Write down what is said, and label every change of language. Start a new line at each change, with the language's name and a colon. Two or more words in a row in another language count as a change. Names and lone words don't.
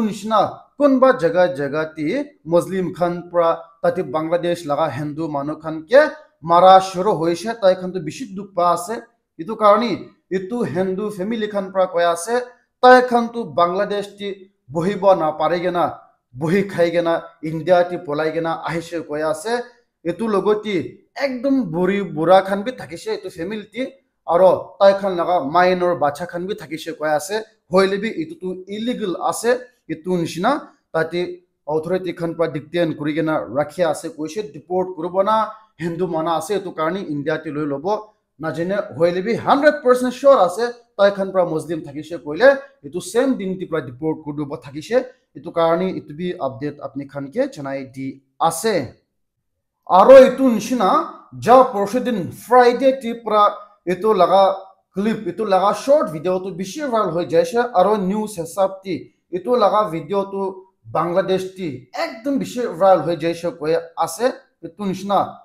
Naga Pidgin: nishina konba jaga ti Muslim khan pura tati Bangladesh laga Hindu manu khan ke mara shuru hoise tai khan to bishi dukh pa ase itu karni itu Hindu family khan pura koya se tai khan to Bangladesh ti bohibo na parigena bohi khaigena India ti palaigena ahise koya se itu logoti ekdom bura khan bhi thakise itu family ti aur tai khan laga minor bacha khan bhi thakise koya se hoile bhi itu to illegal ase itu nishina tate authority khan pra dictate kurigena rakhia ase koise deport kurubona hindu mana ase etu karni India te loi lobo najene hoile bi 100% sure ase tai khan pra muslim thakise koile etu same din ti pra deport kurubo thakise etu karni etu bi update apni khan ke janai di ase aro etu nishina ja porshudin Friday ti pra etu laga clip etu laga
English: short video
Naga Pidgin: tu bishi viral hoi jaise aro news hesab ti etu laga video tu Bangladesh ti ekdom bishi viral hoi jaise koi ase etu nishina